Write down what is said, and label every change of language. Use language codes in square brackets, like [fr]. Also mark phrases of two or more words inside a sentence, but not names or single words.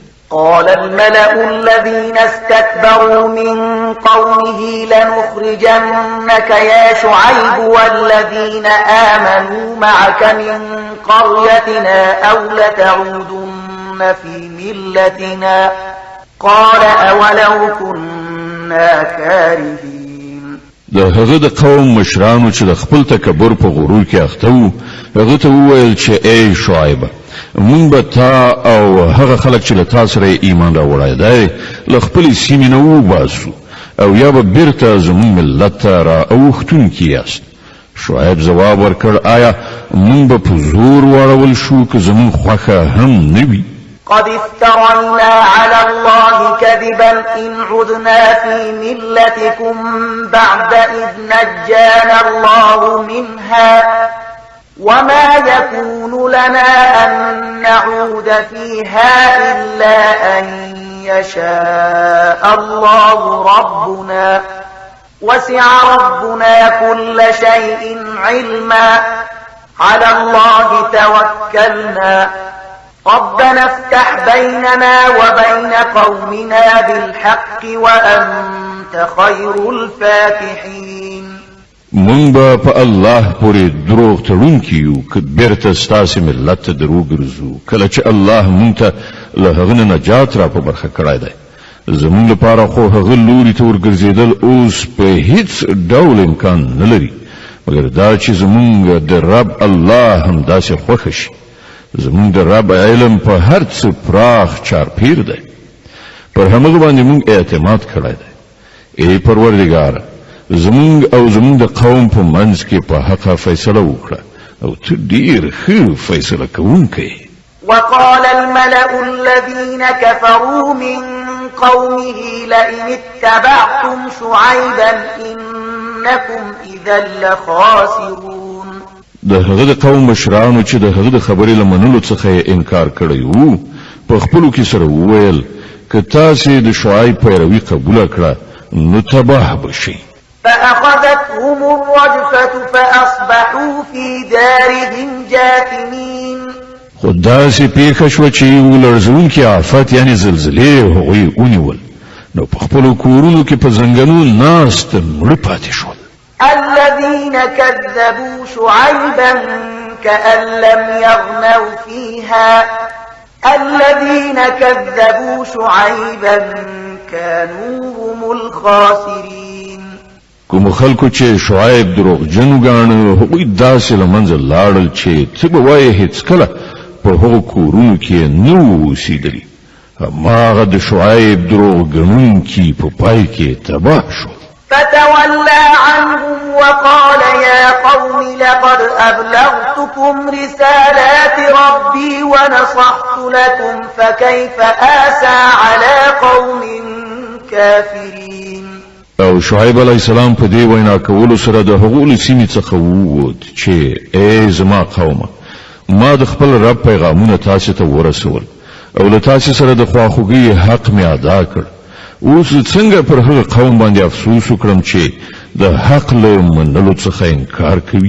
[ar] قال الملأ الذين استكبروا من قومه لنخرجنك يا شعيب والذين آمنوا معك من قريتنا أو لتعودن في ملتنا قال أولو كنا كارهين. [ps] د هغه د قوم مشرانو چې د خپل تکبر په غرور کې اخته وو هغه ته وویل چې ای شعیب مونږ به تا او هغه خلک چې له تا سره ایمان راوړی دی له خپلې سیمې نه وباسو او یا به بیرته زموږ ملت ته را اوښتونکي یاست. شعیب ځواب ورکړ آیا مونږ به په زور واړول شو که زموږ خوښه هم نه وي؟ [ar] قد افترينا على الله كذبا إن عدنا في ملتكم بعد إذ نجانا الله منها وما يكون لنا أن نعود فيها إلا أن يشاء الله ربنا وسع ربنا كل شيء علما على الله توكلنا ربنا افتح بيننا وبين قومنا بالحق وأنت خير الفاتحين. [ps] مونږ به په الله پورې دروغ تړونکي یو که بیرته ستاسې ملت ته درو ګرځو کله چې الله مونږ ته له هغه نه نجات را په برخه کړی دی. زمونږ لپاره خو هغه لوري ته ورګرځېدل اوس په هیڅ ډول امکان نه لري مګر دا چې زمونږ د رب الله همداسې خوښه شي. زمونږ د رب علم په هر څه پراخ چارپیر دی. پر همغه باندې مونږ اعتماد کړی دی. ای پروردګاره زمونږ او زمونږ د قوم په منځ کې په حقه فیصله وکړه او ته ډیر ښه فیصله کوونکی. [ar] وقال الملأ الذين كفروا من قومه لئن اتبعتم شعيبا إنكم إذا لخاسرون. [ps] د هغه د قوم مشرانو چې د هغه د خبرې له منلو څخه انکار کړی وو په خپلو کې سره وویل که تاسې د شعیب پیروي قبوله کړه نو تباه بشئ. [ar] فأخذتهم الرجفة فأصبحوا في دارهم جاثمين. [ps] خو داسې پیښه شوه چې ولړزونکي آفت یعنې زلزلې هغوی ونیول نو په خپلو کورونو کې په زنګنو ناست مړه پاتې شول. [ar] الذين كذبوا شعيبا كأن لم يغنوا فيها الذين كذبوا شعيبا كانوا هم الخاسرين. [ps] کوم خلکو چې شعیب دروغجن ګاڼه هغوی داسې له منځه لاړل چې څه به وایې هېڅکله په هغو کورونو کې نه وو اوسېدلي. هماغه د شعیب دروغ ګڼونکي په پای کې تباه شو. [ar] فتولى عنهم وقال يا قوم لقد أبلغتكم رسالات ربي ونصحت لكم فكيف آسى على قوم كافرين. [ps] او شعیب [ar] علیه السلام [ps] په دې وینا کولو سره د هغو له سیمې څخه ووت چې ای زما قومه ما د خپل رب پیغامونه تاسو ته ورسول او له تاسو سره د خواخوږۍ حق مې ادا کړ. اوس څنګه پر هغه قوم باندې افسوس وکړم چې د حق له منلو څخه انکار کوي.